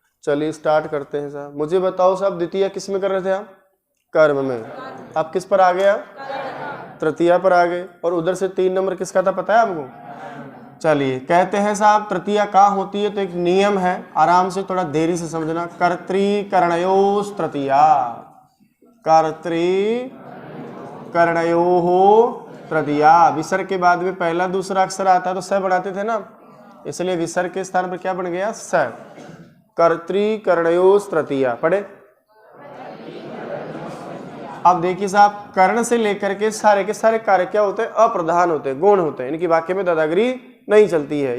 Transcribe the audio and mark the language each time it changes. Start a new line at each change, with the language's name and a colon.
Hindi: चलिए स्टार्ट करते हैं साहब। मुझे बताओ साहब, द्वितीया किस में कर रहे थे आप? कर्म में। आप किस पर आ गया? तृतीया पर आ गए। और उधर से 3 नंबर किसका था पता है आपको? चलिए कहते हैं साहब, तृतीया कहाँ होती है? तो एक नियम है, आराम से थोड़ा देरी से समझना।
Sanskrit: कर्तृकर्णयोस् तृतीया, कर्तृकर्णयोः तृतीया।
Hindi: विसर्ग के बाद में पहला दूसरा अक्षर आता है तो स बढ़ाते थे ना, इसलिए विसर्ग के स्थान पर क्या बन गया? स।
Sanskrit: कर्तृकर्णयोस् तृतीया। पढ़े।
Hindi: अब देखिए साहब, कर्ण से लेकर के सारे कार्य क्या होते हैं? अप्रधान होते हैं, गौण होते हैं। इनकी वाक्य में दादागिरी नहीं चलती है।